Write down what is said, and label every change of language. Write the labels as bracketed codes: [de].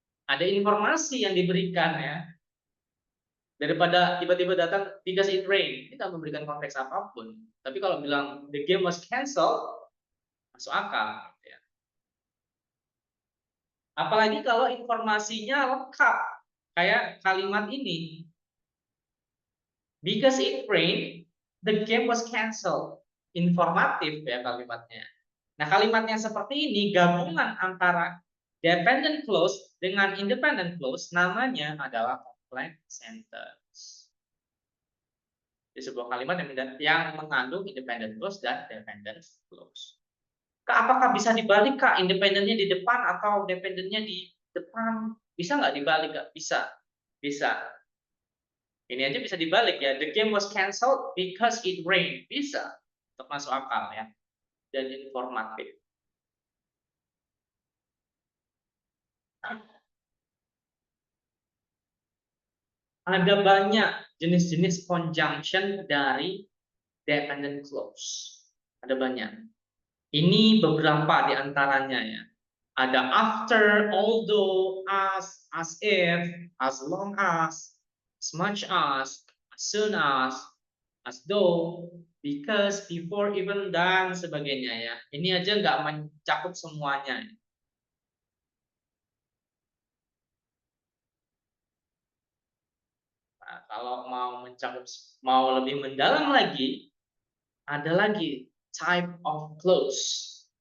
[id] Ada informasi yang diberikan ya. Daripada tiba-tiba datang [en] because it rain, [id] kita memberikan konteks apapun. Tapi kalau bilang [en] the game was cancelled, [id] masuk akal. Ya. Apalagi kalau informasinya lengkap, kayak kalimat ini. [en] Because it rained, the game was cancelled. [id] Informatif ya kalimatnya. Nah, kalimatnya seperti ini, gabungan antara dependent clause dengan independent clause, namanya adalah complex sentence. Di sebuah kalimat yang mengandung independent clause dan dependent clause. Apakah bisa dibalik, Kak? Independennya di depan atau dependennya di depan? Bisa nggak dibalik, Kak? Bisa. Bisa. Ini aja bisa dibalik ya. [en] The game was cancelled because it rained. [id] Bisa. Untuk masuk akal ya. Dan informatif. Ada banyak jenis-jenis conjunction dari dependent clause. Ada banyak. Ini beberapa di antaranya ya. Ada after, although, as if, as long as much as soon as though, because, before, even, dan sebagainya ya. Ini aja nggak mencakup semuanya. Nah, kalau mau lebih mendalam lagi, ada lagi [en] type of clause.